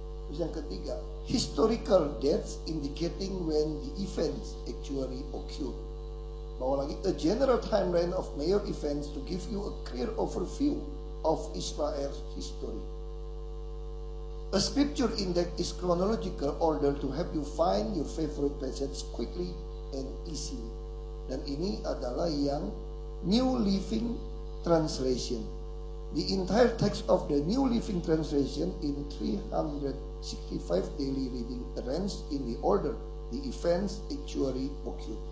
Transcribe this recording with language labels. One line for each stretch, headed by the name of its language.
Indonesian: Terus yang ketiga,
English: historical dates indicating when the events actually occur.
Indonesian: Bawa lagi,
English: a general timeline of major events to give you a clear overview of Israel's history. A scripture index is chronological order to help you find your favorite passage quickly and easily.
Indonesian: Dan ini adalah yang New Living Translation.
English: The entire text of the New Living Translation in 365 daily reading arranged in the order the events actually occur.